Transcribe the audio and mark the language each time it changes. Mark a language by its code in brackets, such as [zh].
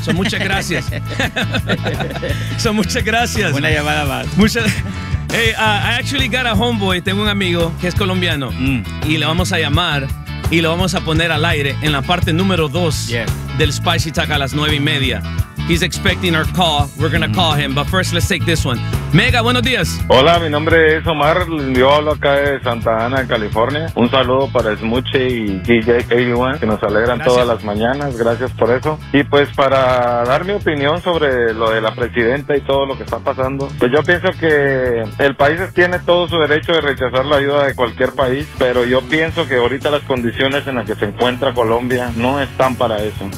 [es] Son muchas gracias. Son muchas gracias. Una llamada más. Muchas gracias. [en] Hey, I actually got a homeboy, [es] tengo un amigo que es colombiano, y le vamos a llamar y lo vamos a poner al aire en la parte número 2 del Spicy Talk a las 9:30. [en] He's expecting our call, we're gonna call him, but first let's take this one. [es] Mega, buenos días. Hola, mi nombre es Omar, yo hablo acá de Santa Ana, California. Un saludo para Smuche y DJ K1, que nos alegran todas las mañanas, gracias por eso. Y pues para dar mi opinión sobre lo de la presidenta y todo lo que está pasando, pues yo pienso que el país tiene todo su derecho de rechazar la ayuda de cualquier país, pero yo pienso que ahorita las condiciones en las que se encuentra Colombia no están para eso.